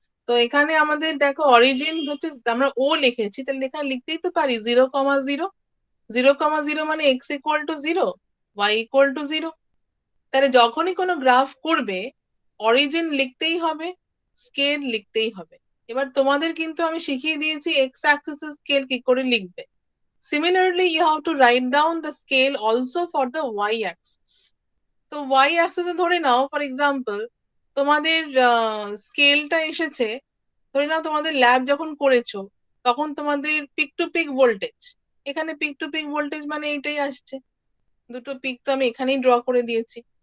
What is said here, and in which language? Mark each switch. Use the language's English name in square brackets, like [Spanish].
[Bangla] তো এখানে আমাদের দেখো অরিজিন হচ্ছে, আমরা ও লিখেছি, তাহলে এখানে লিখতেই তো পারি 0,0, 0,0 মানে x equal to 0, y equal to 0। তাহলে যখনই কোনো গ্রাফ করবে অরিজিন লিখতেই হবে, স্কেল লিখতেই হবে। এবার তোমাদের কিন্তু আমি শিখিয়ে দিয়েছি এক্স অ্যাক্সিস স্কেল কি করে লিখবে। [English] Similarly, you have to write down the scale also for the y-axis. [Bangla] তো y-axis এ ধরে নাও ফর এক্সাম্পল তোমাদের স্কেলটা এসেছে, ধরে নাও তোমাদের ল্যাব যখন করেছো তখন তোমাদের পিক টু পিক ভোল্টেজ, এখানে পিক টু পিক ভোল্টেজ মানে এইটাই আসছে, দুটো পিক তো আমি এখানেই ড্র করে দিয়েছি।